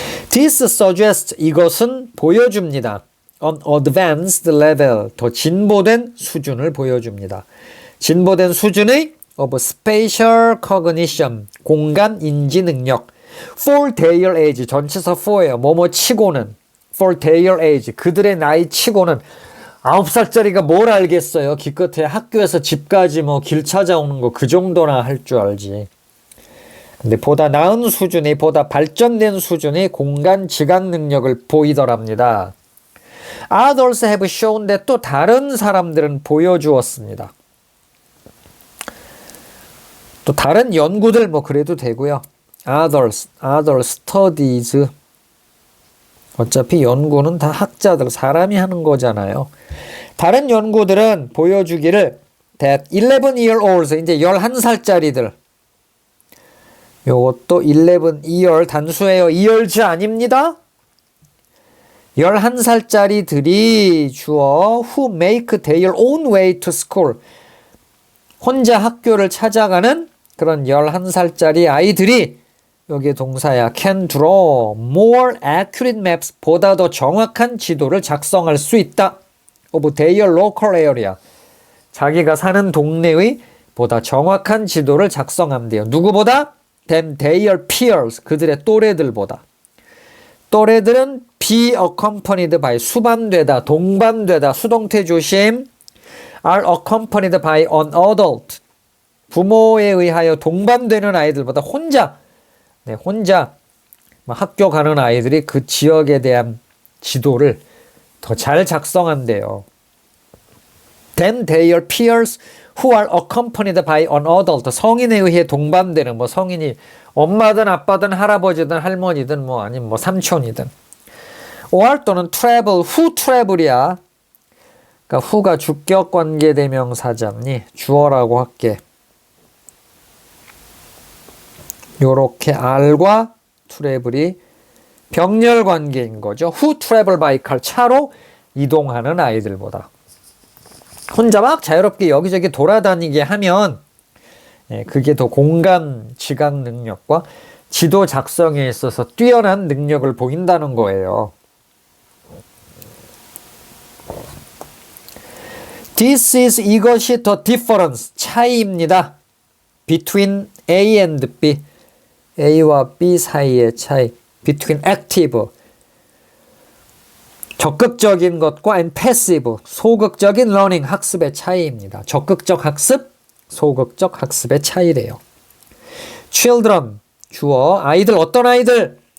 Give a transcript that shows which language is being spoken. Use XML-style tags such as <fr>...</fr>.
<en>This suggests,</en> <ko>이것은 보여줍니다.</ko> <en>On advanced level,</en> <ko>더 진보된 수준을 보여줍니다. 진보된 수준의</ko> <en>of spatial cognition,</en> <ko>공간 인지 능력.</ko> <en>For their age, 전치사 for예요.</en> <ko>뭐뭐 치고는.</ko> <en>For their age,</en> <ko>그들의 나이 치고는. 9살짜리가 뭘 알겠어요. 기껏해 학교에서 집까지 뭐 길 찾아오는 거 그 정도나 할 줄 알지. 근데 보다 나은 수준의, 보다 발전된 수준의 공간 지각 능력을 보이더랍니다.</ko> <en>Others have shown that,</en> <ko>또 다른 사람들은 보여주었습니다. 또 다른 연구들 뭐 그래도 되고요. other studies, 어차피 연구는 다 학자들, 사람이 하는 거잖아요. 다른 연구들은 보여주기를</ko> <en>that 11-year-olds,</en> <ko>이제 11살짜리들, 요것도 11 단수예요. years 아닙니다. 11살짜리들이 주어</ko> <en>who make their own way to school.</en> <ko>혼자 학교를 찾아가는 그런 11살짜리 아이들이 여기에 동사야</ko> <en>can draw more accurate maps.</en> <ko>보다 더 정확한 지도를 작성할 수 있다.</ko> <en>of their local area.</en> <ko>자기가 사는 동네의 보다 정확한 지도를 작성한대요. 누구보다?</ko> <en>than their peers.</en> <ko>그들의 또래들보다. 또래들은</ko> <en>be accompanied by</en> <ko>수반되다, 동반되다, 수동태 조심.</ko> <en>are accompanied by an adult.</en> <ko>부모에 의하여 동반되는 아이들보다 혼자 학교 가는 아이들이 그 지역에 대한 지도를 더 잘 작성한대요.</ko> <en>than their peers who are accompanied by an adult.</en> <ko>성인에 의해 동반되는 성인이 엄마든 아빠든 할아버지든 할머니든 아니면 삼촌이든.</ko> <en>or 또는 travel, who travel이야.</en> <ko>그러니까 who가 주격 관계 대명사잖니. 주어라고 할게. 요렇게 R과 travel이 병렬 관계인 거죠.</ko> <en>who travel by car.</en> <ko>차로 이동하는 아이들보다. 혼자 막 자유롭게 여기저기 돌아다니게 하면 그게 더 공간 지각 능력과 지도 작성에 있어서 뛰어난 능력을 보인다는 거예요.</ko> <en>This is</en> <ko>이것이</ko> <en>the difference</en> <ko>차이입니다.</ko> <en>Between A and B.</en> <ko>A와 B 사이의 차이.</ko> <en>Between active</en> <ko>적극적인 것과</ko> <en>and passive</en> <ko>소극적인</ko> <en>learning</en> <ko>학습의 차이입니다. 적극적 학습, 소극적 학습의 차이래요. Children 주어 아이들 어떤 아이들?</ko>